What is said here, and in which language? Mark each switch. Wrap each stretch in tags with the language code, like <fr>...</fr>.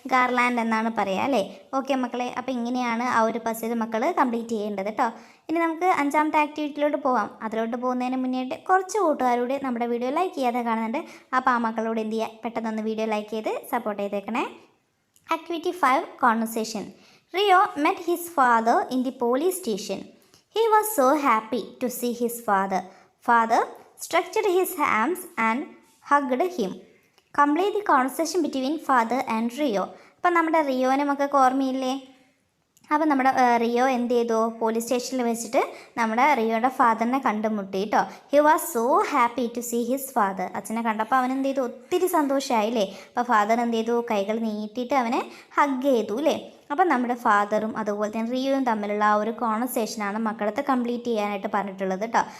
<ml>Garland എന്നാണ് പറയുക അല്ലേ? ഓക്കെ മക്കളെ, അപ്പോൾ ഇങ്ങനെയാണ് ആ ഒരു പസിൽ മക്കൾ കംപ്ലീറ്റ് ചെയ്യേണ്ടത് കേട്ടോ. ഇനി നമുക്ക് 5ാമത്തെ ആക്ടിവിറ്റിയിലോട്ട് പോകാം. അതിലോട്ട് പോകുന്നതിന് മുന്നേയിട്ട് കുറച്ച് കൂട്ടുകാരുടെ നമ്മുടെ വീഡിയോ ലൈക്ക് ചെയ്യാതെ കാണുന്നുണ്ട്. അപ്പോൾ ആ മക്കളോട് എന്ത് ചെയ്യുക? പെട്ടെന്നൊന്ന് വീഡിയോ ലൈക്ക് ചെയ്ത് സപ്പോർട്ട് ചെയ്തേക്കണേ.</ml> <en>Activity 5 conversation. Rio met his father in the police station. He was so happy to see his father. Father stretched his arms and hugged him. Complete the conversation between father and Rio.</en> <ml>അപ്പം നമ്മുടെ റിയോനെ മക്കൾക്ക് ഓർമ്മയില്ലേ? അപ്പോൾ നമ്മുടെ Rio എന്ത് ചെയ്തു? Police സ്റ്റേഷനിൽ വെച്ചിട്ട് നമ്മുടെ റിയോയുടെ ഫാദറിനെ കണ്ടുമുട്ടി കേട്ടോ.</ml> <en>He was so happy to see his father.</en> <ml>അച്ഛനെ കണ്ടപ്പോൾ അവൻ എന്ത് ചെയ്തു? ഒത്തിരി സന്തോഷമായില്ലേ? അപ്പോൾ ഫാദർ എന്ത് ചെയ്തു? കൈകൾ നീട്ടിയിട്ട് അവനെ ഹഗ് ചെയ്തു അല്ലേ? അപ്പം നമ്മുടെ ഫാദറും അതുപോലെ തന്നെ റിയോയും തമ്മിലുള്ള ആ ഒരു കോൺവെർസേഷനാണ് മക്കളത്തെ കംപ്ലീറ്റ് ചെയ്യാനായിട്ട് പറഞ്ഞിട്ടുള്ളത് കേട്ടോ.</ml>